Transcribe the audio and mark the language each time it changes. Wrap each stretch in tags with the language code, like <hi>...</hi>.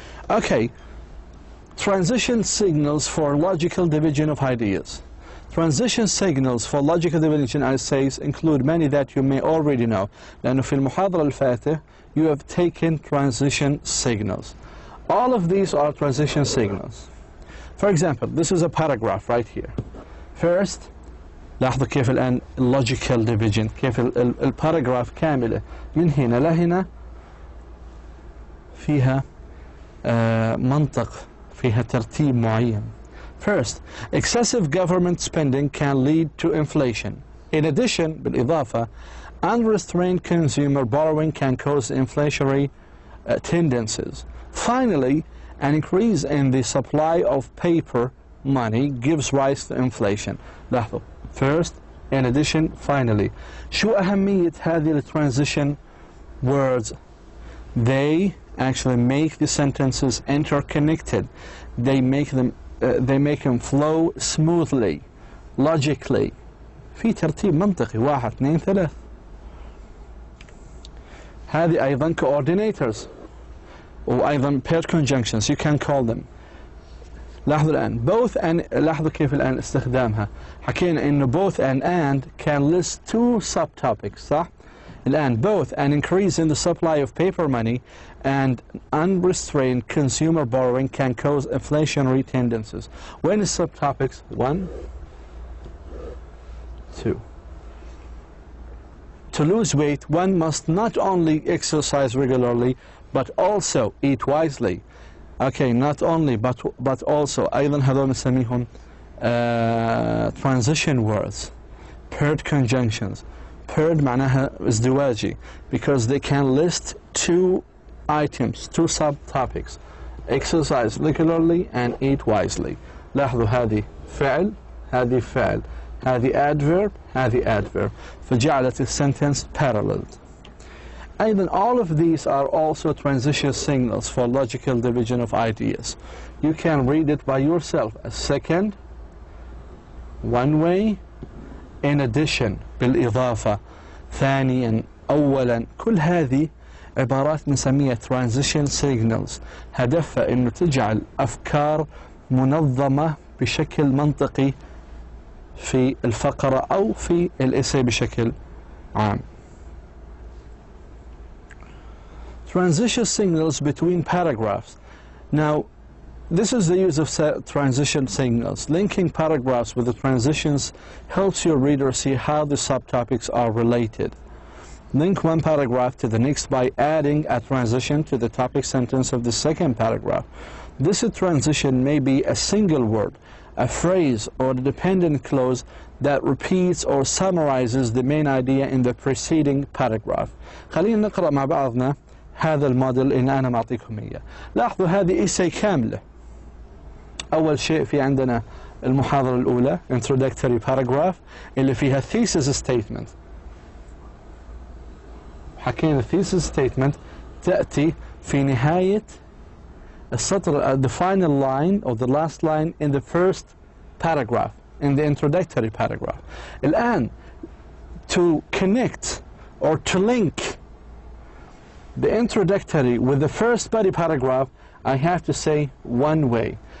<en>Okay, transition signals for logical division of ideas. Transition signals for logical division essays include many that you may already know.</en> <ar>لأنه في المحاضرة الفاتحة</ar> <en>you have taken transition signals. All of these are transition signals. For example, this is a paragraph right here.</en> <ar>First, لاحظوا كيف الآن</ar> <en>logical division،</en> <ar>كيف الباراجراف كاملة من هنا لهنا فيها منطق، فيها ترتيب معين.</ar> <en>First, excessive government spending can lead to inflation. In addition,</en> <ar>بالإضافة,</ar> <en>unrestrained consumer borrowing can cause inflationary tendencies. Finally, an increase in the supply of paper money gives rise to inflation.</en> <ar>لاحظوا.</ar> <en>First, in addition, finally.</en> <ar>شو أهمية هذه</ar> <en>transition words? They actually make the sentences interconnected. They make them flow smoothly, logically.</en> <ar>في ترتيب منطقي 1 2 3. هذه أيضا</ar> <en>coordinators</en> <ar>وأيضا</ar> <en>paired conjunctions, you can call them.</en> <ar>لاحظوا الآن both and لاحظوا كيف الآن استخدامها. حكينا إنه</ar> <en>both and can list 2 subtopics</en> <ar>صح؟ الآن</ar> <en>both an increase in the supply of paper money and unrestrained consumer borrowing can cause inflationary tendencies. When is subtopics? 1, 2. to lose weight, one must not only exercise regularly, but also eat wisely. Okay, not only, but also.</en> <ar>أيضا هذول نسميهم</ar> <en>transition words, paired conjunctions. Paired</en> <ar>معناها ازدواجي,</ar> <en>because they can list two items, two subtopics. Exercise regularly and eat wisely.</en> <ar>لاحظوا هذه فعل, هذه فعل, هذه adverb, هذه adverb. فجعلت</ar> <en>السنتence paralleled.</en> <ar>أيضا</ar> <en>all of these are also transition signals for logical division of ideas. You can read it by yourself as second, one way, in addition,</en> <ar>بالإضافة, ثانيا, أولا. كل هذه عبارات نسميها transition signals, هدفها إنه تجعل أفكار منظمة بشكل منطقي في الفقرة أو في الإساي بشكل عام.</ar> <en>Transition signals between paragraphs. Now, this is the use of transition signals. Linking paragraphs with the transitions helps your reader see how the subtopics are related. Link one paragraph to the next by adding a transition to the topic sentence of the second paragraph. This transition may be a single word, a phrase, or a dependent clause that repeats or summarizes the main idea in the preceding paragraph.</en> <ar>خلينا نقرأ مع بعضنا هذا الموديل اللي أنا معطيكم إياه. لاحظوا هذه إيساي كاملة. أول شيء في عندنا المحاضرة الأولى</ar> <en>introductory paragraph</en> <ar>اللي فيها</ar> <en>thesis statement.</en> <ar>حكينا</ar> <en>thesis statement</en> <ar>تأتي في نهاية السطر,</ar> <en>the final line or the last line in the first paragraph, in the introductory paragraph. الآن to connect or to link the introductory with the first body paragraph, I have to say one way.</en>